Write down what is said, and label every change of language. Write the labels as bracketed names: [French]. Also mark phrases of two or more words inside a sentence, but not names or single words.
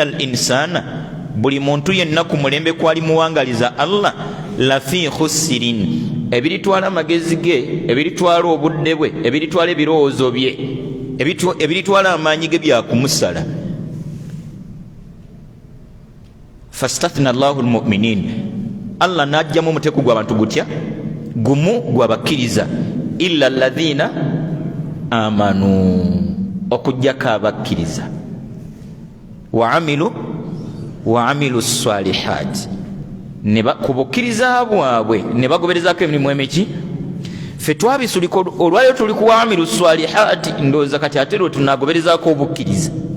[Arabic] إن الإنسان [Ganda] buli muntu yenna ku mulembe kwali muwangaliza Allah [Arabic] لفي خسر, [Ganda] ebiritwala amagezi ge, ebiritwala obudde bwe, ebiritwala ebirowoozo bye, ebiritwala amaanyi ge byakumusala. [Arabic] فاستثنى الله المؤمنين, [Ganda] Allah najjamu omuteeko gw'abantu gutya gumu gw'abakkiriza, [Arabic] إلا الذين آمنوا, [Ganda] okujjako abakkiriza, [Arabic] وعملوا الصالحات, [Ganda] ku bukkiriza bwabwe ne bagoberezaako emirimu emiki. Ffe twabisulika olwaliro tuli ku [Arabic] وعملوا الصالحات, [Ganda] ndowooza kati ate lwe tunagoberezaako obukkiriza.